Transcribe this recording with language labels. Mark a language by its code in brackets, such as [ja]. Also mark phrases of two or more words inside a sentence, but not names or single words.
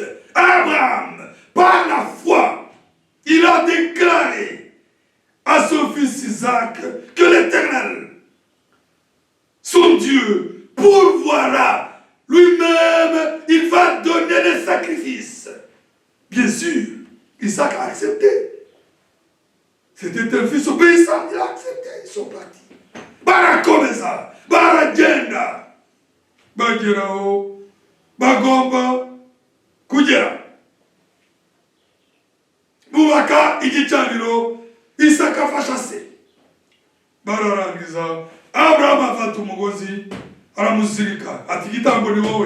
[fr] Abraham, par la foi, il a déclaré à son fils Isaac que l'Éternel, son Dieu, pourvoira. Lui-même, il va donner des sacrifices. Bien sûr, Isaac a accepté. C'était un fils obéissant, il a accepté, ils sont partis. [rw] Barakomeza, baragenda, bageraho, bagomba kugera. Bubaka igicaniro, Isaka afasha se. Bararangiza, Abraham afata umugozi, aramuzirika, ati igitambo ni wowe.